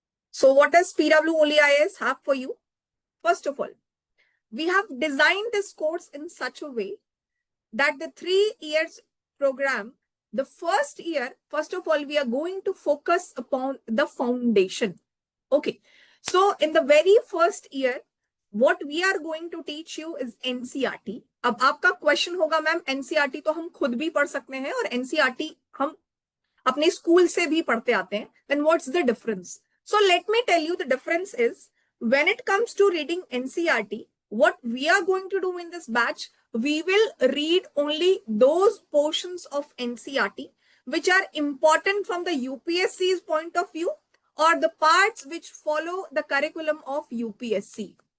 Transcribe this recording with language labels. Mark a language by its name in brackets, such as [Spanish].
[English] So what does PWOLIIS have for you? First of all, we have designed this course in such a way that the 3 years program, the first year, first of all, we are going to focus upon the foundation. Okay. So in the very first year, what we are going to teach you is NCERT. [Hindi] अब आपका question होगा ma'am NCERT तो हम खुद भी पढ़ सकते हैं और NCERT हम अपने स्कूल से भी पढ़ते आते हैं. [English] Then what's the difference? So let me tell you the difference is when it comes to reading NCERT, what we are going to do in this batch, we will read only those portions of NCERT which are important from the UPSC's point of view or the parts which follow the curriculum of UPSC.